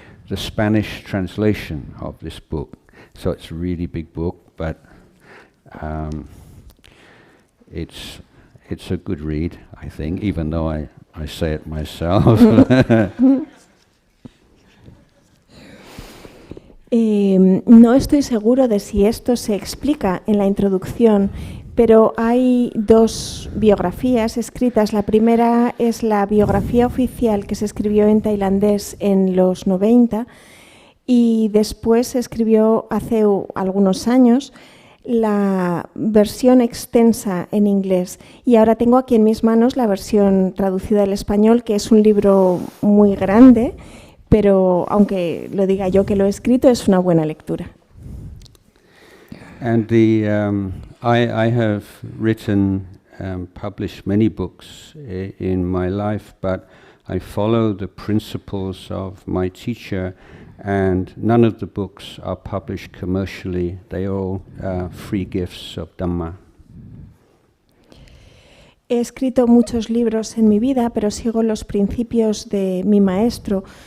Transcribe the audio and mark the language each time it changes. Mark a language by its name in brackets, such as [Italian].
[English] the Spanish translation of this book. So it's a really big book, but it's a good read, I think, even though I say it myself. [Spanish] No estoy seguro de si esto se explica en la introducción, pero hay dos biografías escritas. La primera es la biografía oficial que se escribió en tailandés en los 90 y después se escribió hace algunos años la versión extensa en inglés. Y ahora tengo aquí en mis manos la versión traducida al español, que es un libro muy grande, pero aunque lo diga yo que lo he escrito, es una buena lectura. [English] And I have written, published many books in my life, but I follow the principles of my teacher, and none of the books are published commercially. They are all free gifts of Dharma. [Spanish] He escrito muchos libros en mi vida, pero sigo los principios de mi maestro.